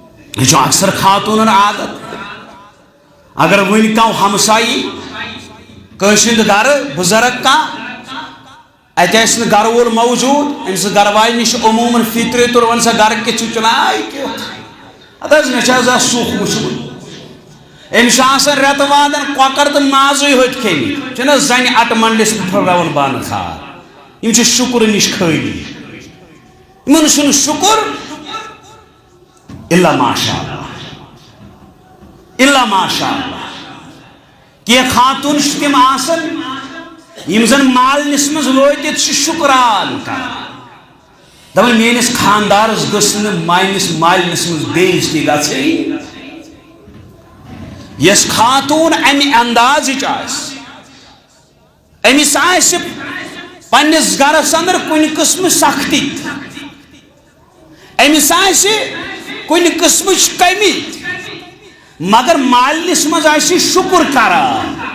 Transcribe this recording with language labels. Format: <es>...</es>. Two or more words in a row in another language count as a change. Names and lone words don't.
<ks>یہ اکثر خاتون عادت اگر ون کم ہمسائی کنسند گھر بزرگ ات گھر وول موجود امس گھر واج نش عموماً فطری طور ون سا گھر کت چنائے ات مے سوکھ وچمت امس رت وادن کۄکر تو مازے ہوت کھیمت چھ زن اٹ منڈس پہ پھرراون بانہ کھار یم شکر نش خالی ان شکر</ks> <ar>الا ماشاء اللہ الا ماشاء اللہ</ar> <ks>کہ خاتون تم آسن یم زن مالنس مز وٲتِتھ شکران کر دپان میٲنِس خاندارس گٔژھ نہٕ میٲنِس مالنس مز بے عزتی گژھٕنۍ یس خاتون امہِ اندازٕچ آسہِ أمِس آسہِ پننِس گرس اندر کُنہِ قٕسمٕچ سختی أمِس آسہِ کُنہِ قٕسمٕچ کمی مگر مالنس مز آسہِ شکر کران</ks>